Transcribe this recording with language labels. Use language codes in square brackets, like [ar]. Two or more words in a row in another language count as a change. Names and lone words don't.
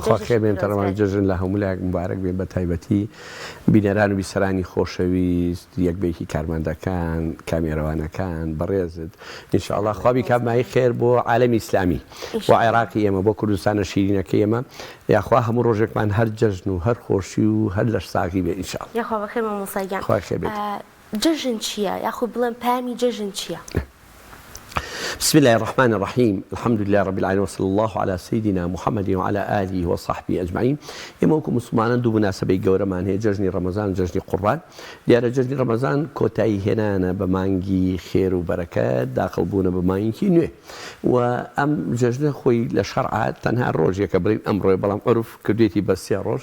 [ckb] خێربێن جژن لە هەموو لایەک مبارەک بێن، بە تایبەتی بینەران و بیسەرانی خۆشەویست، یەکبێکی کارمەندەکان، کامێرەوانەکان بەڕێزت ئینشاءڵڵا خوابی کابمایی خێر بۆ عالەمی ئیسلامی و عێراقی ئێمە بۆ کوردستانە شیرینەکەی ئێمە، یاخوا هەموو ڕۆژێکمان هەر جژن و هەر خۆشی و هەر لەش ساغی بێ ئینشاءڵڵا. یەخوا بەخێر مامۆستاگیان. خوا خێر بێت. جژن چییە؟ یاخود بڵێن پامی جژن چییە؟ [ar] بسم الله الرحمن الرحيم، الحمد لله رب العالمين، وصلى الله على سيدنا محمد وعلى آله وصحبه أجمعين. [ckb] ئێمەوەکو مسلمانان دوو مناسبەی گەورەمان هەیە، جژنی ڕەمەزان، جژنی قوربان. دیارە جژنی ڕەمەزان کۆتایی هێنانە بە مانگی خێر و بەرەکەت، داخڵبوونە بە مانگی نوێ، و ئەم جژنە خۆی لە شەرعا تەنها ڕۆژێکە بڵین ئەمڕۆی، بەڵام عروف کردوێتی بە 3 ڕۆژ.